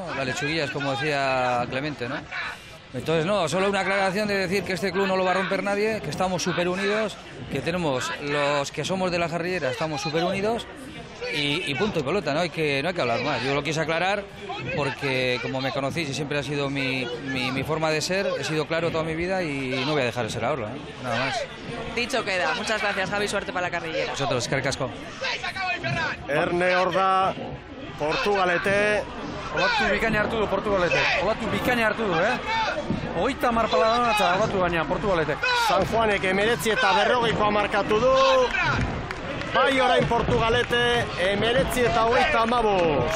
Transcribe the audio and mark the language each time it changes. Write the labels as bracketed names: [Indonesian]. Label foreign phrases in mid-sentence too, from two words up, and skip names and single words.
[Spanish] Las lechuguillas, como decía Clemente, ¿no? Entonces, no, solo una aclaración de decir que este club no lo va a romper nadie, que estamos súper unidos, que tenemos los que somos de la Jarrillera, estamos súper unidos y punto y pelota, no hay que hablar más. Yo lo quise aclarar porque como me conocéis y siempre ha sido mi forma de ser, he sido claro toda mi vida y no voy a dejar de ser ahora, ¿eh? Nada más. Dicho queda. Muchas gracias, Javi, suerte para la carrillera. Vosotros, [Basque] eskerrik asko. Erne hor da, Portugalete. Olatu bikaina hartu du Portugalete. Olatu bikaina hartu du, 30 paladan eta olatu gaina Portugalete. San Juanek 19 eta 40 markatu du. Bai orain Portugalete 19 eta 35.